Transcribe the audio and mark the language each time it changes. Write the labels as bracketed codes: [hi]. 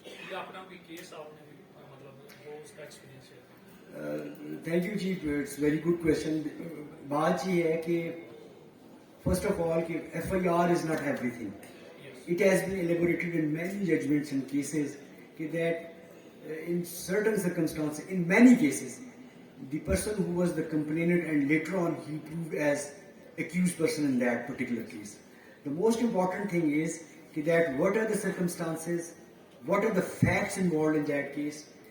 [ur] یا اپنا کوئی کیس آپ نے مطلب وہ اس کا ایکسپیرینس ہے؟ [en] Thank you جی, it's very good question. [ur] بات یہ ہے کہ [en] First of all کہ F I R is not everything. It has been elaborated in many judgments and cases that in certain circumstances, in many cases, the person who was the complainant and later on he proved as accused person in that particular case. The most important thing is that what are the circumstances, what are the facts involved in that case.